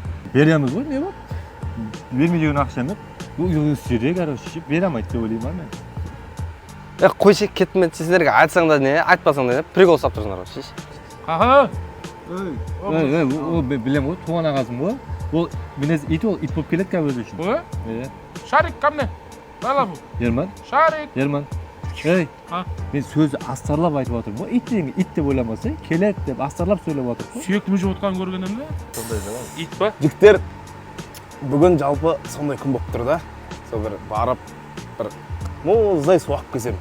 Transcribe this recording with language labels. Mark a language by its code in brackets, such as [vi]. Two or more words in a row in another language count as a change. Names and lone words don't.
[kk] Береміз ғой, не болды? Бермей деген ақша емес. Өздері, короче, бере алмайды деп ойлаймын мен. Қойшы кеттім мен сендерге айтсаң да не, айтпасаң да не, прикол ұстап тұрсыңдар ғой, шеш. Аха. Ол білем ғой, туған ағасым ғой. Ол мінез ит ол, ит болып келеді қазір өзі үшін. [ru] Шарик, ко мне. [kk] Балам. Ерман. Шарик. Ерман. Ей, мен сөзі астарлап айтып отырмын ғой. Ит деген ит деп ойламаса, келеді деп астарлап сөйлеп отырмын. Сүйекті жеп отқан көргенімде? Сондай да. Ит па? Жігіттер, бүгін жалпы сондай күн болып тұр да. Сол бір барып, бір мұздай суағып келсем.